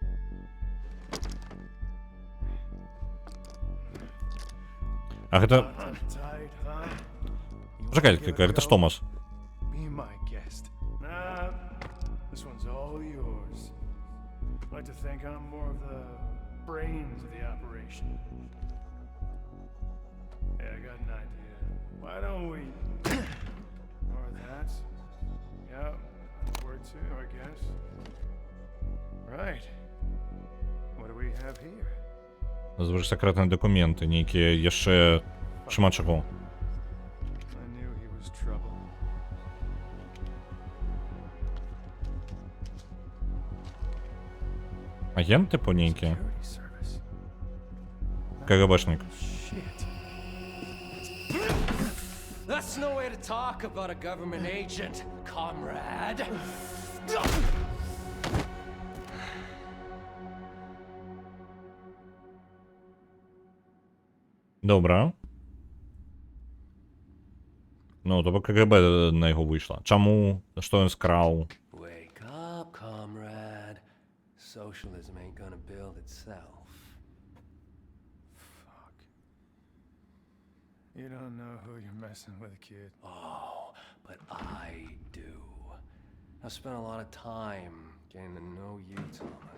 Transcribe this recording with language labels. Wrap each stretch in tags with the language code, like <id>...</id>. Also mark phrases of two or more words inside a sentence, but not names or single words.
<en>You fuck.</en> <be>А гэта...</be> <en>Tight, huh? You</en> <be>Чакай,</be> <en>wanna give it a</en> <be>гэта ж</be> <en>go?</en> <be>Томас.</be> <en>Be my guest. Nah, this one's all yours. I like to think I'm more of the brains of the operation. Yeah, I got an idea. Why don't we... or that. Yeah, word two, I guess. Right. What do we have here?</en> <be>Звыш сакрэтныя дакументы, нейкія яшчэ шмат чаго.</be> <en>I knew he was trouble.</en> <be>Агент, типу, нейкі?</be> <en>Security service.</en> <be>КГБшник.</be> <en>Shit. That's no way to talk about a government agent, comrade.</en> <uk>Добре. Ну, тобто КГБ на його вийшло. Чому? Що він скрав?</uk> <en>Wake up, comrade. Socialism ain't gonna build itself. Fuck. You don't know who you're messing with, kid. Oh, but I do. I've spent a lot of time getting to know you, Thomas.</en>